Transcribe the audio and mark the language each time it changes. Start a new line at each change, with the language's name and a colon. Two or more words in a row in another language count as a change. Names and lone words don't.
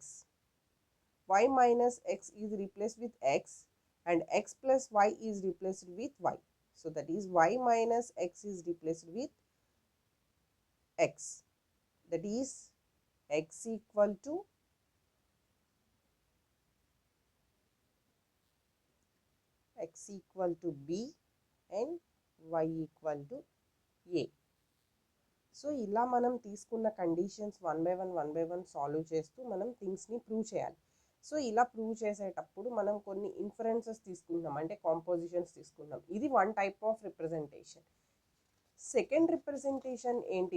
English: y minus x is replaced with x and x plus y is replaced with y. So that is y minus x is replaced with x. That is x=b and y=a.
Telugu: సో ఇలా మనం తీసుకున్న
English: conditions one by one solve
Telugu: చేస్తూ మనం థింగ్స్ని ప్రూవ్ చేయాలి. సో ఇలా ప్రూవ్ చేసేటప్పుడు మనం కొన్ని ఇన్ఫరెన్సెస్ తీసుకుంటాం, అంటే కాంపోజిషన్స్ తీసుకుంటాం. ఇది
English: one type of representation. second representation
Telugu: ఏంటి?